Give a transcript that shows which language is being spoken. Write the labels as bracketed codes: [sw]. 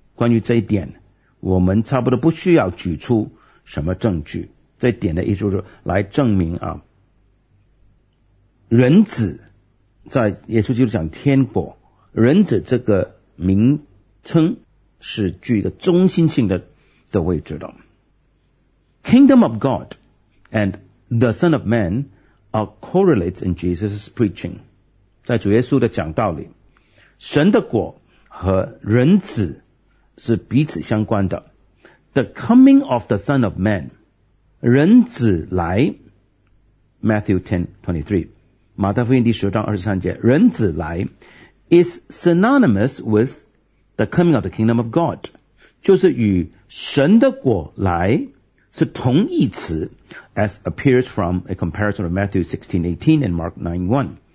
[zh] 关于这一点，我们差不多不需要举出什么证据。这点的意思就是来证明啊，人子在耶稣基督讲天国，人子这个名称是具一个中心性的位置的。 [en] Kingdom of God and the Son of Man are correlates in Jesus' preaching. [zh] 在主耶稣的讲道里，神的国和人子是彼此相关的。 [en] The coming of the Son of Man, [zh] 人子来 [en] ,Matthew 10:23, [zh] 马太福音第十章二十三节，人子来 [en] is synonymous with the coming of the kingdom of God, [zh] 就是与神的国来是同义词 [en] ,as appears from a comparison of Matthew 16:18 and Mark 9:1.